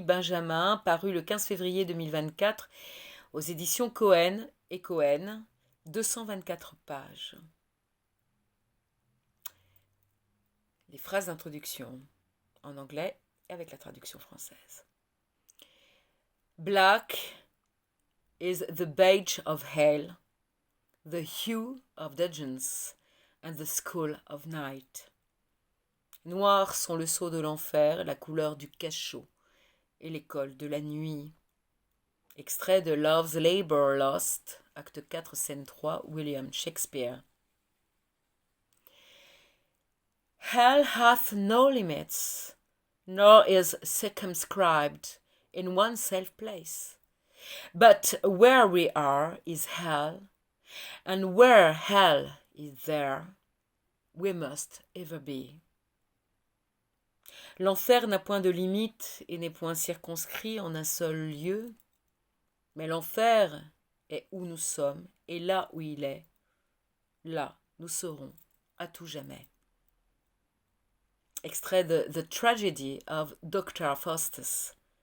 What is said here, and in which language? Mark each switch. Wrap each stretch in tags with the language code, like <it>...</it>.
<fr>Benjamin, paru le 15 février 2024 aux éditions Cohen et Cohen, 224 pages. Les phrases d'introduction en anglais et avec la traduction française.</fr> <en>Black is the beige of hell, the hue of dungeons, and the school of night.</en> <fr>Noirs sont le sceau de l'enfer, la couleur du cachot et l'école de la nuit. Extrait de Love's Labour Lost, acte 4, scène 3, William Shakespeare.</fr> <en>Hell hath no limits, nor is circumscribed in one safe place. But where we are is hell, and where hell is there, we must ever be.</en> <fr>L'enfer n'a point de limite et n'est point circonscrit en un seul lieu, mais l'enfer est où nous sommes, et là où il est, là nous serons à tout jamais. Extrait de The Tragedy of Dr. Faustus.</fr>